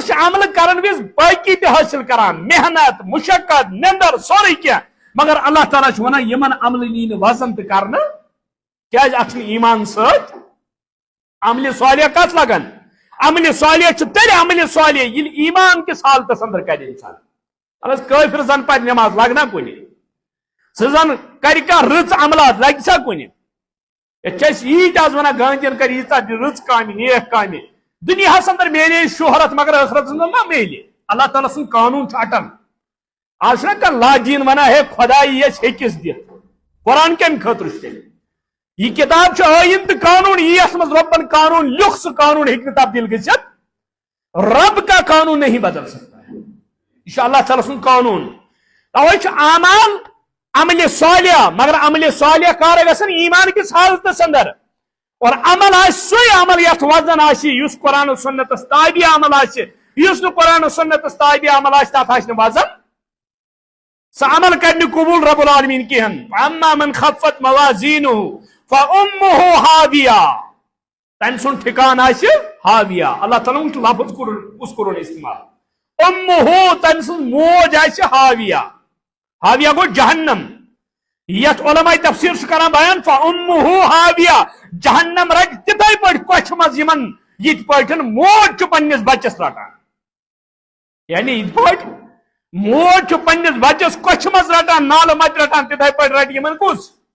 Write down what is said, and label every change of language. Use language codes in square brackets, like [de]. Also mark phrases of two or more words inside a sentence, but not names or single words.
[ks] چھُ عمل کرن وِز باقی تہِ حٲصِل کران محنت مشقت نندر سورُے کینٛہہ مگر اللہ تعالیٰ چھُ ونان یمن عملہٕ یی نہٕ وزن تہِ کرنہٕ کیازِ اتھ چھُنہٕ ایمان سۭتۍ عمل صالح کتھ لگان عمل صالح چھُ تیٚلہِ عمل صالح ییٚلہِ ایمان کِس حالتس اندر کرِ انسان اگر کٲفِر زن پرِ نماز لگنا کُنہِ زن کر رٕژ عملات لگہِ سا کُنہِ ییٖتۍ آز ونان گاندین کر ییٖژاہ رٕژ کامہِ نیک کامہِ دُنیاہس اندر میلے شہرت مگر ٲخرتس اندر ما میلہِ اللہ تعالیٰ سُنٛد قانوٗن چھُ اٹل آز چھُنہ کانٛہہ لاجیٖن ونان ہے خۄداے یژھِ ہیٚکِس دِتھ قرآن کمہِ خٲطرٕ چھُ تیٚلہِ یہ کتاب چھُ ٲیٖن تہٕ قانوٗن یی یتھ منٛز رۄبن قانوٗن لیوٚکھ سُہ قانوٗن ہیٚکہِ نہٕ تبدیل گٔژھِتھ [ur] رب کا قانون نہیں بدل سکتا ہے [ks] یہ چھُ اللہ تعالیٰ سُنٛد قانوٗن توے چھُ اعمال عمل صالح مگر عمل صالح کار گژھن ایمان کس حالتس اندر اور عمل سُے عمل یتھ وزن آسہِ یُس قرآن و سنتس تابع عمل آسہِ یُس نہٕ قرآن و سنتس تابع عمل آسہِ تتھ آسہِ نہٕ وزن سُہ عمل کر نہٕ قبول رب العالمین کہین [ar] اما من خفت موازینہ فامہ ہاویہ [ks] تمہِ سُنٛد ٹھکان آسہِ ہاویہ اللہ تعالیٰ چھُ لفظ کُس کوٚرُن استعمال امہ تمہِ سٕنٛز موج آسہِ ہاویہ ہاویہ گو جہنم یتھ علماء تفسیر چھُ کران بیان [ar] فامہ ہاویہ [ks] جہنم رٹ تتھے پٲٹھۍ کۄچھِ منٛز یمن یِتھ پٲٹھۍ موج چھُ پننس بچس رٹان یعنی یِتھ پٲٹھۍ موج چھُ پننس بچس کۄچھِ منٛز رٹان نالہٕ متہِ رٹان تتھے پٲٹھۍ رٹہِ یمن کُس